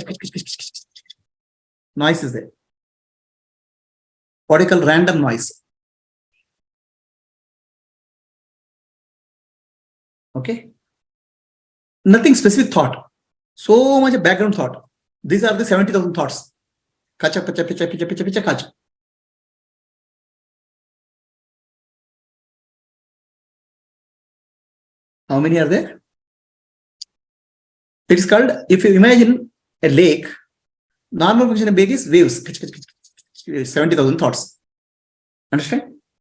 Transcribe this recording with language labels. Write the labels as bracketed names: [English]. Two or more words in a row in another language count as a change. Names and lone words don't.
[English] Noise is there. What do you call random noise? Okay. Nothing specific thought. So much background thought. These are the 70,000 thoughts. Kacha, kacha, picha, picha, picha, picha, kacha. How many are there? It is called, if you imagine a lake, normal function of lake is waves. 70,000 thoughts. Understand?